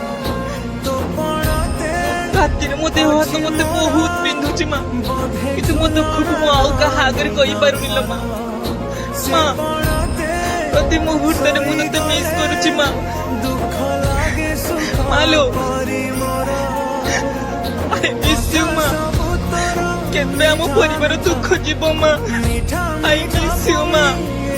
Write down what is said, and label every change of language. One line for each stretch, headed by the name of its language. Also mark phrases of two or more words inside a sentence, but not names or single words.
Odia: ରାତିରେ ମୋ ଦେହ ହାତ ମତେ ବହୁତ ବିନ୍ଧୁଛି ମା। କିନ୍ତୁ ମୋ ଦୁଃଖକୁ ମୁଁ ଆଉ କାହା ଆଗରେ କହିପାରୁନି ଲୋ ମା। ମା ପ୍ରତି ମୁହୂର୍ତ୍ତରେ ମୁଁ ତତେ ମିସ୍ କରୁଛି ମା।
English: ମାଲୋ I miss you ମା।
Odia: କେବେ ଆମ ପରିବାର ଦୁଃଖ ଯିବ ମା।
English: I miss you ମା।